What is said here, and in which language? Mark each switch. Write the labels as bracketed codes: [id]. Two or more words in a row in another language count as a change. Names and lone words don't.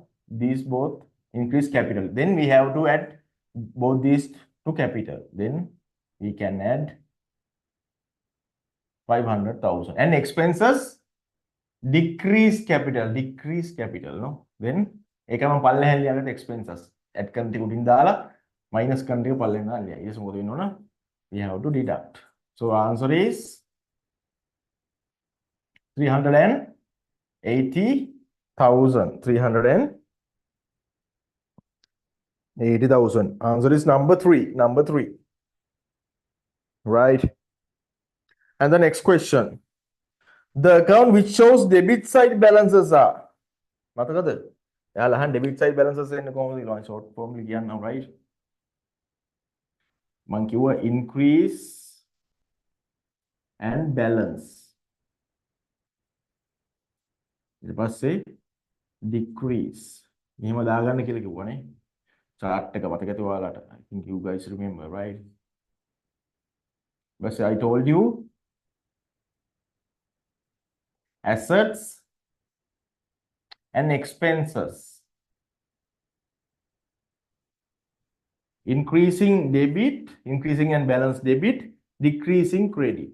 [en] These both increase capital. Then we have to add both these to capital. Then we can add 500,000. And expenses decrease capital, no? [si] Then ekama පල්ලෙහාට ලියගන්න [en] expenses add [si] කරන ටික උඩින් දාලා minus කරන ටික පල්ලෙහාට දාලා ලියයි. ඊට මොකද වෙන්න ඕන? [en] We have to deduct. So answer is 380,000. 380,000. Answer is number 3. Number 3. Right. And the next question. The account which shows debit side balances are. [si] මතකද? එයාලා අහන [en] debit side balances [si] එන්නේ කොහොමද කියලා [en] short form [si] ලිය කියන්නම්, right? මං කිව්වා [en] increase and balance. [si] ඊට පස්සේ decrease. මෙහෙම දාගන්න කියලා කිව්වනේ. chart එක මතකද ඔයාලට? [en] I think you guys remember, right? But I told you assets and expenses. Increasing debit, increasing and balance debit, decreasing credit.